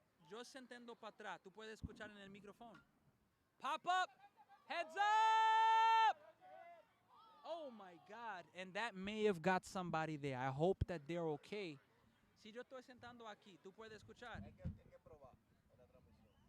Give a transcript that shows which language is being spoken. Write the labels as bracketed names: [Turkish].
[Spanish] Yo sentando para atrás, tú puedes escuchar en el micrófono. [English] Pop up, heads up! Oh my God, and that may have got somebody there. I hope that they're okay. [Spanish] Si yo estoy sentando aquí, ¿tú puedes escuchar? Hay que probar la transmisión.